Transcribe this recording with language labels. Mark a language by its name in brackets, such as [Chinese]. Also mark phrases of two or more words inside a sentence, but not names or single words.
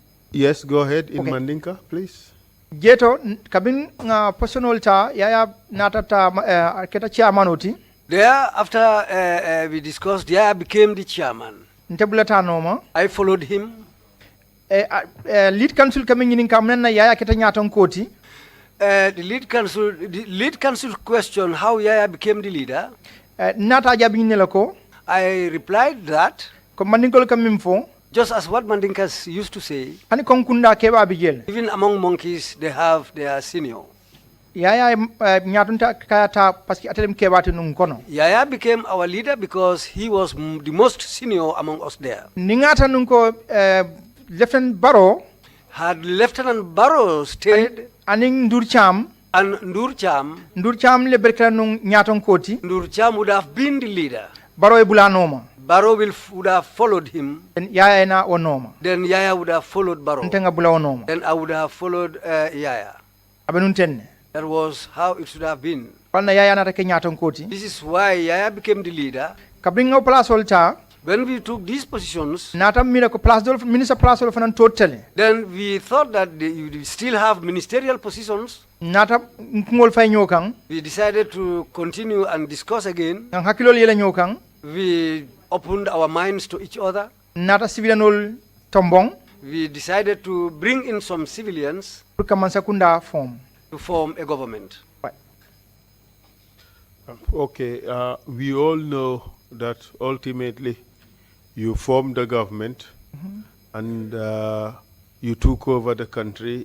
[English] Yes, go ahead in Okay. Mandinka, please. [Mandingo] Jeto kabin nga personal ta yaya natata keta chairman oti. [English] There, after we discussed, I became the chairman. [Mandingo] Ntebulata noma. [English] I followed him. Lead council coming in [Mandingo] kamna yaya keta nyaton koti. [English] The lead council question how Yaya became the leader. [Mandingo] Nata jabi nelako. [English] I replied that. [Mandingo] Ko mandingol kamimfo. [English] Just as what Mandinkas used to say. [Mandingo] Ani konkunda keba bijel. [English] Even among monkeys, they have their senior. [Mandingo] Yaya nyatunta kayata paski atelem kebati nung kono. [English] Yaya became our leader because he was the most senior among us there. [Mandingo] Ningata nunko Lieutenant Barrow. [English] Had Lieutenant Barrow stayed. [Mandingo] Aning Ndurcham. [English] And Ndurcham. [Mandingo] Ndurcham le berkela nung nyaton koti. [English] Ndurcham would have been the leader. [Mandingo] Barrow bulanoma. [English] Barrow would have followed him. [Mandingo] Then Yaya na onoma. [English] Then Yaya would have followed Barrow. [Mandingo] Ntenga bula onoma. [English] Then I would have followed Yaya. [Mandingo] Abenuntenne. [English] That was how it should have been. [Mandingo] Palna Yaya na take nyaton koti. [English] This is why Yaya became the leader. [Mandingo] Kabringa place olta. [English] When we took these positions, [Mandingo] nata mira ko place dol [English] minister place [Mandingo] dol fanan totally. [English] Then we thought that you still have ministerial positions. [Mandingo] Nata ngol fay ñokang. [English] We decided to continue and discuss again. [Mandingo] Nang hakilol yele ñokang. [English] We opened our minds to each other. [Mandingo] Nata civilianol tombong. [English] We decided to bring in some civilians [Mandingo] pour kamansa kunda form. [English] To form a government. Right. Okay, we all know that ultimately you formed the government and you took over the country.